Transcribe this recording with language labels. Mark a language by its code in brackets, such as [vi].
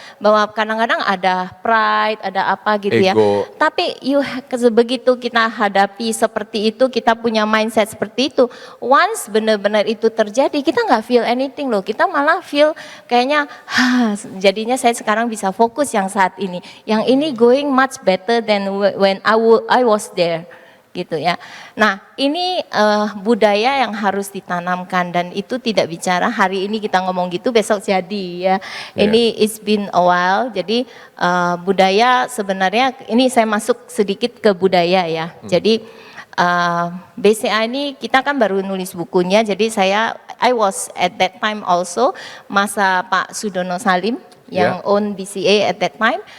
[id] Bahwa kadang-kadang ada pride, ada apa gitu ya. Tapi begitu kita hadapi seperti itu, kita punya mindset seperti itu. Once benar-benar itu terjadi, kita nggak [en] feel anything [id] loh. Kita malah feel kayaknya, jadinya saya sekarang bisa fokus yang saat ini. Yang ini [en] going much better than when I was there. [id] Gitu ya. Nah ini budaya yang harus ditanamkan dan itu tidak bicara hari ini kita ngomong gitu besok jadi ya. Ini [en] it's been a while. [id] Jadi budaya sebenarnya ini saya masuk sedikit ke budaya ya. Jadi BCA ini kita kan baru nulis bukunya. [en] Jadi I was at that time also masa Pak Sudono Salim yang own BCA at that time.